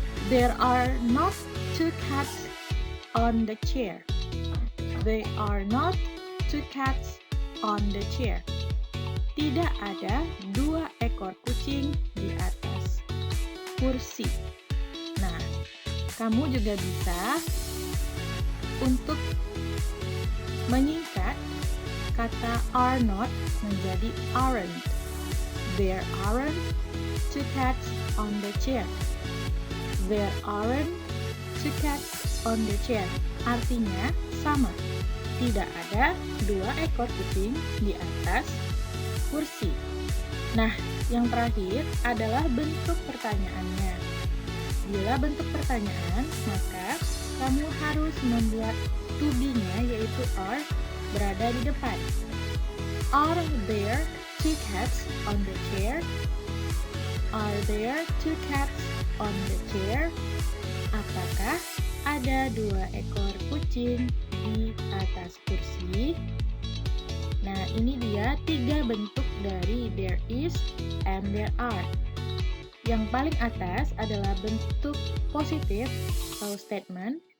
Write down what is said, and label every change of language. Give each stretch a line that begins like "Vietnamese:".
English: There are not two cats on the chair. There are not two cats on the chair.
Indonesian: tidak ada 2 ekor kucing di atas kursi. Nah, kamu juga bisa untuk menyingkat kata are not menjadi aren't.
English: There aren't 2 cats on the chair. There aren't 2 cats on the chair.
Indonesian: Artinya sama. Tidak ada 2 ekor kucing di atas kursi. Nah, yang terakhir adalah bentuk pertanyaannya. Bila bentuk pertanyaan, maka kamu harus membuat to be-nya yaitu are berada di depan.
English: Are there 2 cats on the chair? Are there 2 cats on the chair?
Indonesian: Apakah ada 2 ekor kucing di atas kursi? Nah, ini dia 3 bentuk dari there is and there are. Yang paling atas adalah bentuk positif atau statement.